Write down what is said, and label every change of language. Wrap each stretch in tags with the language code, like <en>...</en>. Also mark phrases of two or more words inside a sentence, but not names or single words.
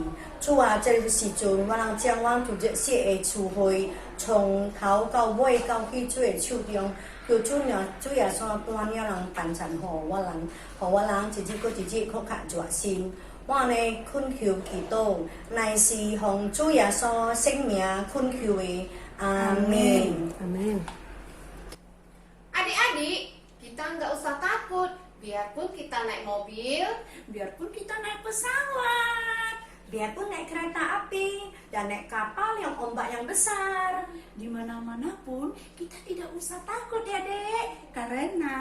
<nan>主啊，這個時陣，我人將我主日學的聚會從頭到尾交去主的手中，求主耶穌帶領人幫助我人一日過一日更較熱心。我呢懇求祈禱，乃是奉主耶穌聖名懇求的，阿們。</nan> <id>Amin. Adik-adik, kita nggak usah takut. Biarpun kita naik mobil, Biarpun kita naik pesawat, Biarpun naik kereta api dan naik kapal yang ombak yang besar, di mana-mana pun kita tidak usah takut ya dek, karena</id>